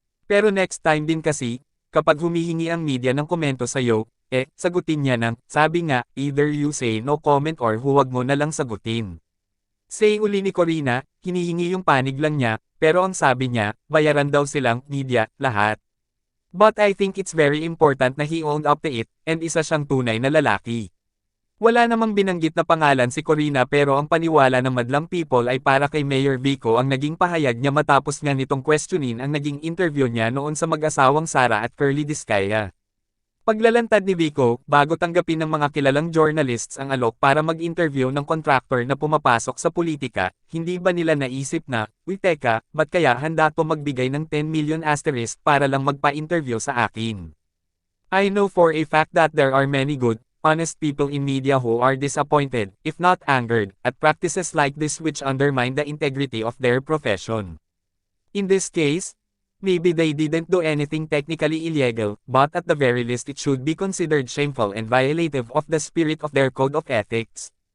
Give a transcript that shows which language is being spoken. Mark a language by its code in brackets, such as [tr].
[tl] Pero next time din kasi, kapag humihingi ang media ng komento sa'yo, sagutin niya ng, sabi nga, [en] either you say no comment [tl] or huwag mo na lang sagutin. Say uli ni Corina, hinihingi yung panig lang niya, pero ang sabi niya, bayaran daw silang, media, lahat. [en] But I think it's very important na he owned up to it, and [tl] isa siyang tunay na lalaki. Wala namang binanggit na pangalan si Corina pero ang paniwala ng madlang people ay para kay Mayor Vico ang naging pahayag niya matapos nga nitong questionin ang naging interview niya noon sa mag-asawang Sara at Curly Discaya. Paglalantad ni Vico, bago tanggapin ng mga kilalang journalists ang alok para mag-interview ng contractor na pumapasok sa politika, hindi ba nila naisip na, uy teka, ba't kaya handa to magbigay ng 10 million asterisk para lang magpa-interview sa akin? [en] I know for a fact that there are many good, honest people in media who are disappointed, if not angered, at practices like this which undermine the integrity of their profession. In this case, maybe they didn't do anything technically illegal, but at the very least it should be considered shameful and violative of the spirit of their code of ethics.